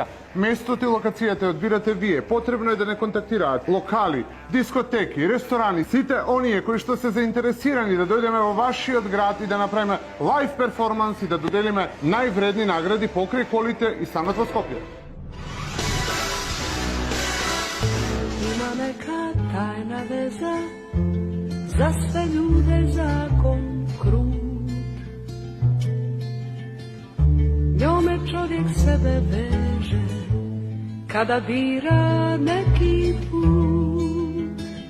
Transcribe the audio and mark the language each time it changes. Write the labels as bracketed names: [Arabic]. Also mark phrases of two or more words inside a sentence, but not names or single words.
[Macedonian] Местото и локацијата одбирате вие. Потребно е да не контактираат локали, дискотеки, ресторани, сите оние кои што се заинтересирани да дојдеме во вашиот град и да направиме [English] live performance [Macedonian] и да доделиме највредни награди покрај колите и станот во Скопје. [Serbian] Ima neka tajna veza za sve ljude, zakon krut. Njome čovjek sebe veže kada bira neki put.